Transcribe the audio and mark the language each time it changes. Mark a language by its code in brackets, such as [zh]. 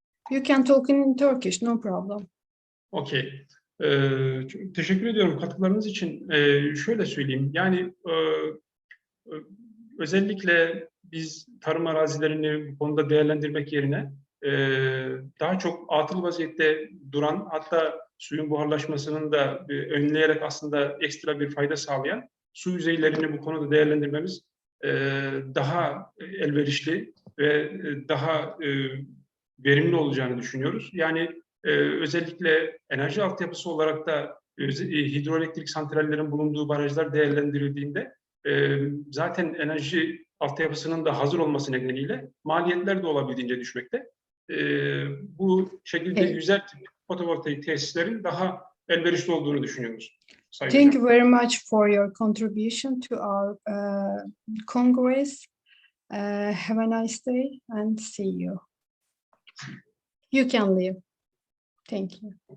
[en] You can talk in Turkish, no problem. Okay. [tr] Teşekkür ediyorum katkılarınız için. Şöyle söyleyeyim, yani özellikle biz tarım arazilerini bu konuda değerlendirmek yerine daha çok atıl vaziyette duran, hatta suyun buharlaşmasının da önleyerek aslında ekstra bir fayda sağlayan su yüzeylerini bu konuda değerlendirmemiz daha elverişli ve daha verimli olacağını düşünüyoruz. Yani özellikle enerji altyapısı olarak da hidroelektrik santrallerin bulunduğu barajlar değerlendirildiğinde zaten enerji altyapısının da hazır olması nedeniyle maliyetler de olabildiğince düşmekte. Bu şekilde yüzer tip fotovoltaik tesislerin daha elverişli olduğunu düşünüyoruz. [en] Thank you very much for your contribution to our Congress. Have a nice day and see you. You can leave. Thank you.